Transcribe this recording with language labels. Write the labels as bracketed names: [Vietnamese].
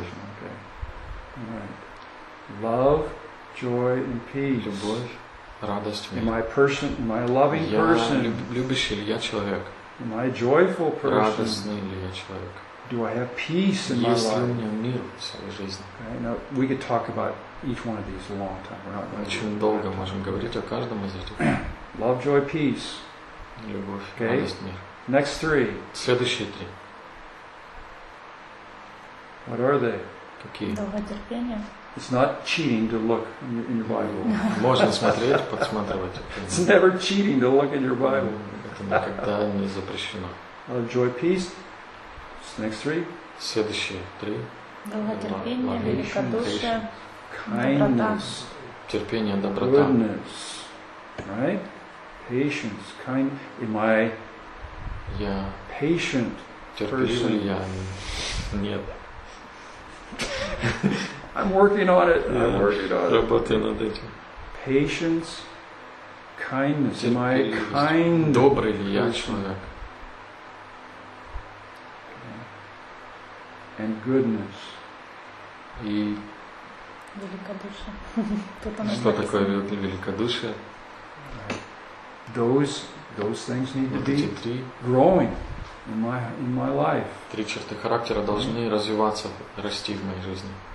[English] Okay. All right. Love, joy, and peace. [Russian] Любовь, радость, мир. [English] Am I person? Am I a loving person? [Russian] Любящий ли я человек? [English] Am I a joyful person? [Russian] Радостный ли я человек? [English] Do I have peace in my life? [Russian] Есть ли у меня мир в своей жизни? [English] Okay, now we could talk about each one of these a long time. [Russian] Очень долго можем говорить о каждом из этих. [English] Love, joy, peace. [Russian] Любовь, okay. Радость мир. [English] Next three. [Russian] Следующие три. [English] What are they? [Russian] Какие? Долготерпение. [English] It's not cheating to look in your Bible. [Russian] Можно смотреть, подсматривать. [English] It's never cheating to look in your Bible. [Russian] Это никогда не запрещено. [English] Joy, peace. Next three. [Russian] Следующие три. Долготерпение, великодушие. [English] Kindness. [Russian] Терпение, доброта. [English] Goodness. Right? Patience. Kind. Am I [Russian] Я [English] patient [Russian] терпеливый [English] person? [Russian] Я нет. [English] I'm working on it. I'm working on it. [Russian] Работаю над этим. [English] Patience, kindness. Am I kind? [Russian] Добрый ли я человек? [English] And goodness. [Russian] И великодушие. Что такое великодушие? [English] Those things need to be growing in my life. [Russian] Три черты характера должны развиваться, расти в моей жизни.